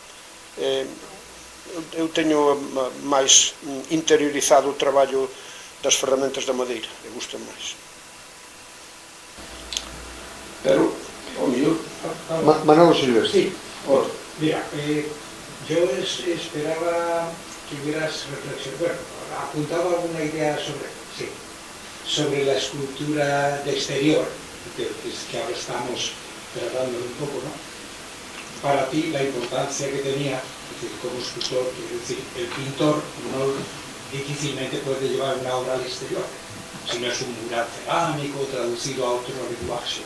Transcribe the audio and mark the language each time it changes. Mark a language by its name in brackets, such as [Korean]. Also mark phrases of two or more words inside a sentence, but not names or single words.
[Galician] Eu teño máis interiorizado o traballo das ferramentas da madeira, me gusta máis. Pero, o mellor... Manolo Silvestre. [Spanish] Sí, mira, yo esperaba que hubieras reflexionado, apuntado alguna idea sobre la escultura de exterior, que ahora estamos tratando un poco, ¿no? Para ti, la importancia que tenía, es decir, como escultor, es decir, el pintor difícilmente puede llevar una obra al exterior, si no es un mural cerámico traducido a otro lenguaje.